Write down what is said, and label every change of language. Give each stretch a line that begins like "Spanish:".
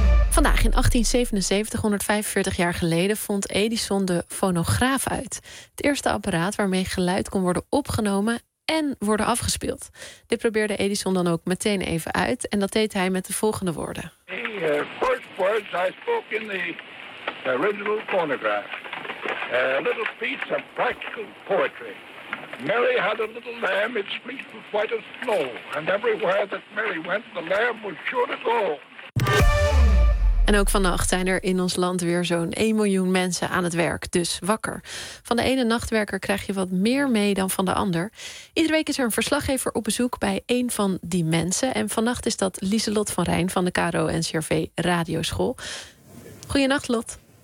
Dutch: Vandaag in 1877, 145 jaar geleden, vond Edison de fonograaf uit. Het eerste apparaat waarmee geluid kon worden opgenomen en worden afgespeeld. Dit probeerde Edison dan ook meteen even uit en dat deed hij met de volgende woorden.
English: The first words I spoke in the original phonograph. A little piece of practical poetry. Mary had a little lamb, its fleece was white as snow. And everywhere that Mary went, the lamb was sure to go.
Dutch: En ook vannacht zijn er in ons land weer zo'n 1 miljoen mensen aan het werk, dus wakker. Van de ene nachtwerker krijg je wat meer mee dan van de ander. Iedere week is er een verslaggever op bezoek bij een van die mensen. En vannacht is dat Lieselot van Rijn van de KRO NCRV Radioschool. Goedenacht, Lot.